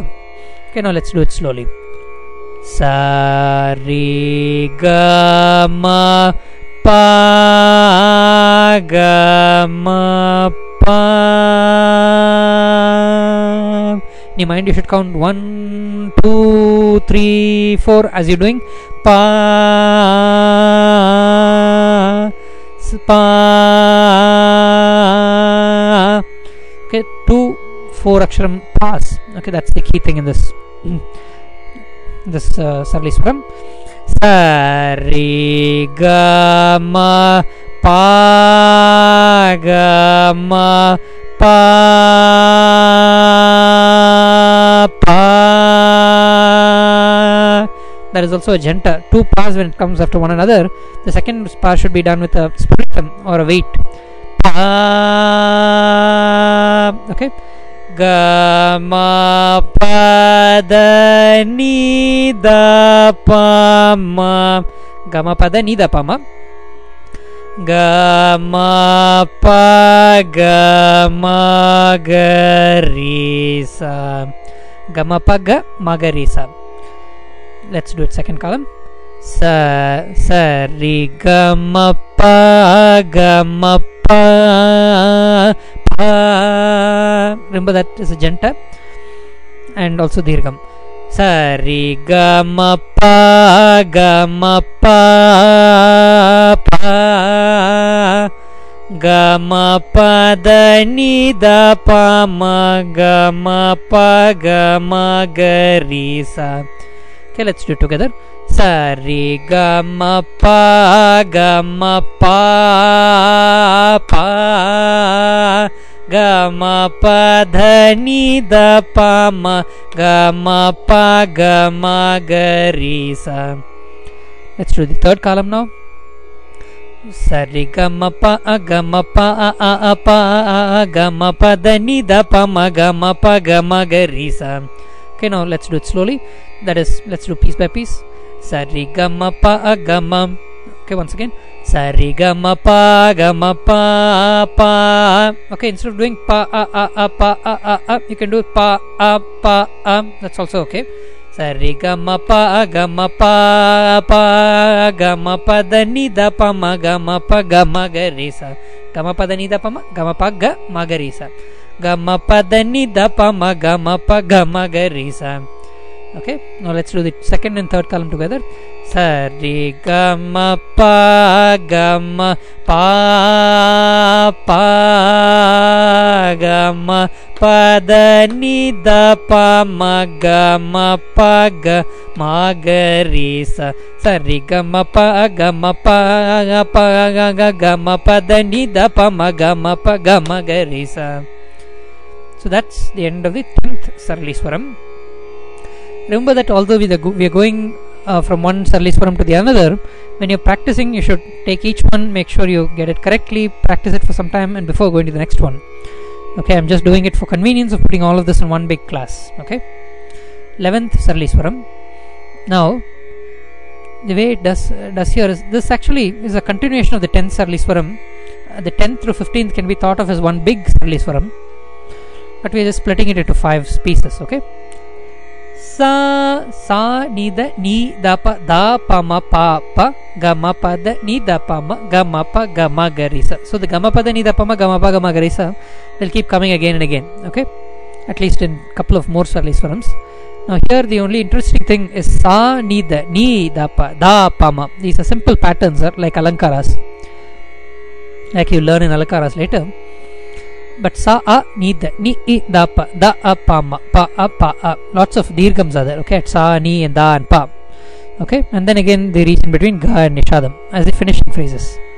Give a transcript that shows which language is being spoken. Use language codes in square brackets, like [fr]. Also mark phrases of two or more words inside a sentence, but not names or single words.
[en] Okay, now let's do it slowly. Sa ri ga ma pa ga ma pa. In your mind you should count 1, 2, 3, 4 as you're doing pa pa. Okay, 2 4 aksharam pas. Okay, that's the key thing in this Sarali Swaram. Sa ri ga ma pa ga ma pa pa. That is also a janta. 2 pas when it comes after one another. The second pas should be done with a spiritum or a weight. Pa. Okay. Ga ma pa da ni da pa ma. Ga ma pa da ni da pa ma. Ga ma pa ga ma ga ri sa. Ga ma pa ga ma ga ri sa. Let's do it second column. Sa ri ga ma pa ga ma pa pa. Remember that is a janta and also dirgham. Sa ri ga ma pa ga ma pa pa. Ga ma pa da ni da pa ma ga ma pa ga ma ga ri sa. Okay, let's do it together. Sa ri ga ma pa ga ma pa pa. Ga ma pa dha ni da pa ma ga ma pa ga ma ga ri sa. Let's do the third column now. Sa ri ga ma pa ga ma pa pa ga ma pa dha ni da pa ma ga ma pa ga ma ga ri sa. Okay, now let's do it slowly. That is, let's do piece by piece. Sa ri ga ma pa ga ma. Okay, once again. Sa ri ga ma pa ga ma pa pa. Okay, instead of doing pa pa, you can do pa pa. That's also okay. Sa ri ga ma pa ga ma pa pa ga ma pa da ni da pa ma ga ma pa ga ma ga ri sa. Ga ma pa da ni da pa ma ga ma pa ga ma ga ri sa. Ga ma pa da ni da pa ma ga ma pa ga ma ga ri sa. Okay, now let's do the second and third column together. Sa ri ga ma pa ga ma pa pa ga ma pa da ni da pa ma ga ma pa ga ma ga ri sa. Sa ri ga ma pa ga ma pa pa ga ma pa da ni da pa ma ga ma ga ri sa. So that's the end of the 10th Sarali Swaram. Remember that although we are going from one Sarali Swaram to the another, when you're practicing, you should take each one, make sure you get it correctly, practice it for some time, and before going to the next one. Okay, I'm just doing it for convenience of putting all of this in one big class. Okay, 11th Sarali Swaram. Now, the way it does here is, this actually is a continuation of the 10th Sarali Swaram. The 10th through 15th can be thought of as one big Sarali Swaram, but we are just splitting it into 5 pieces. Okay. Sa ni da pa ma pa pa ga ma pa da ni da pa ma ga ma pa ga ma ga ri sa. So the ga ma pa da ni da pa ma ga ma pa ga ma ga ri sa will keep coming again and again. Okay, at least in a couple of more Sarali Swarams. Now here the only interesting thing is sa ni da pa ma. These are simple patterns, like alankaras, like you learn in alankaras later. But sa a ni da pa ma pa a. Lots of dirghams are there. Okay, at sa, ni, and da and pa. Okay, and then again they reach in between ga and nishadam as the finishing phrases.